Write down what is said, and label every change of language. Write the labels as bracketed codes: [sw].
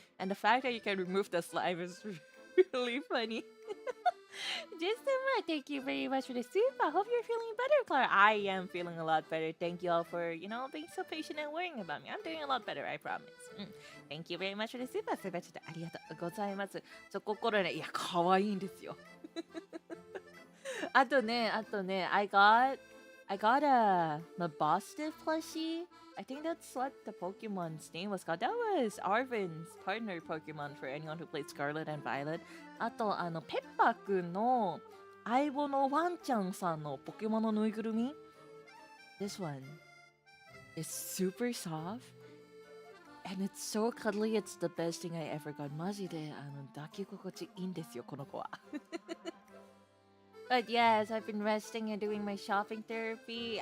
[en] And the fact that you can remove the slime is really funny. Just thank you very much for the soup. I hope you're feeling better, Clara. I am feeling a lot better. Thank you all for, being so patient and worrying about me. I'm doing a lot better, I promise. Thank you very much for the soup. [ja] スーパーちょっとありがとうございます。チョココロネ、いや、可愛いんですよ。あとね、 [en] I got a Mabosstiff plushie. I think that's what the Pokemon's name was called. That was Arvin's partner Pokemon for anyone who played Scarlet and Violet. [ja] あと、ペッパーくんの相棒のワンちゃんさんのポケモンのぬいぐるみ [en] This one is super soft and it's so cuddly. It's the best thing I ever got. [ja] マジで抱き心地いいんですよ、この子は。 [en] But yes, I've been resting and doing my shopping therapy.